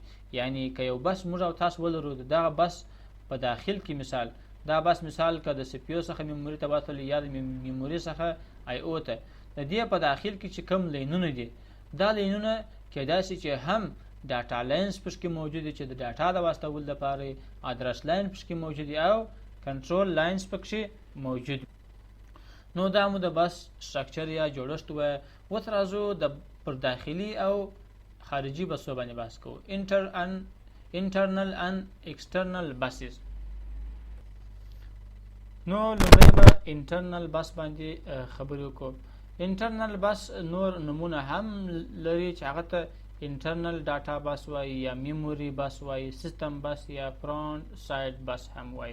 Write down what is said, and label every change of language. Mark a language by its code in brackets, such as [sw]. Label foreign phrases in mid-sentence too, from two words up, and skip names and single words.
[ps] یعنی که یو بس موږ او تاسو ولرو دغه بس په داخل کې مثال دا بس مثال که د سی پی یو څخه میموري ته وصل یا د میموري څخه آی او ته د دې په داخل کې چې کوم لینونه دي دا لینونه کېدای شي چې هم [en] data lines [ps] پکې موجود دي چې د ډاټا د واستولو لپاره [en] address line [ps] پکې موجود دي او [en] control lines [ps] پکې موجود. نو دا مو د بس سټرکچر یا جوړښت و. اوس راځو د پر داخلي او خارجي بسو باندې بحث کوو. [en] internal and external buses. [ps] نو لومړی به [en] internal bus [ps] باندې خبرې وکړو. [en] internal bus [ps] نور نمونه هم لري چې هغه ته [en] internal data bus [ps] وایي یا [en] memory bus [ps] وایي، [en] system bus [ps] یا [en] front side bus [ps] هم وایي.